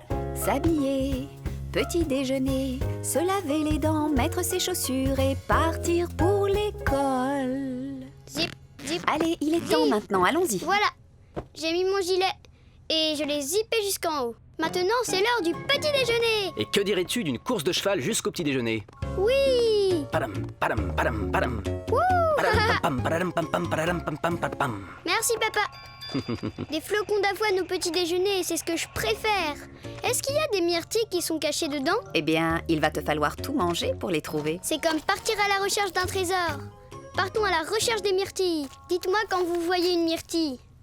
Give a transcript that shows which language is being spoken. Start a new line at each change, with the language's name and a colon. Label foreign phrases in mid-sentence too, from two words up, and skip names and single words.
French: S'habiller, petit déjeuner, se laver les dents, mettre ses chaussures et partir pour l'école. Zip, zip. Allez, il est temps maintenant, allons-y. Voilà. J'ai mis mon gilet et je l'ai zippé jusqu'en haut. Maintenant, c'est l'heure du petit déjeuner. Et que dirais-tu d'une course de cheval jusqu'au petit déjeuner? Oui. Padam, padam, padam, padam. Wouh. Padam, pam, padam, pam, pam, padam, pam, pam, pam, pam. Merci papa. Des flocons d'avoine au petit déjeuner, c'est ce que je préfère. Est-ce qu'il y a des myrtilles qui sont cachées dedans? Eh bien, il va te falloir tout manger pour les trouver. C'est comme partir à la recherche d'un trésor. Partons à la recherche des myrtilles. Dites-moi quand vous voyez une myrtille.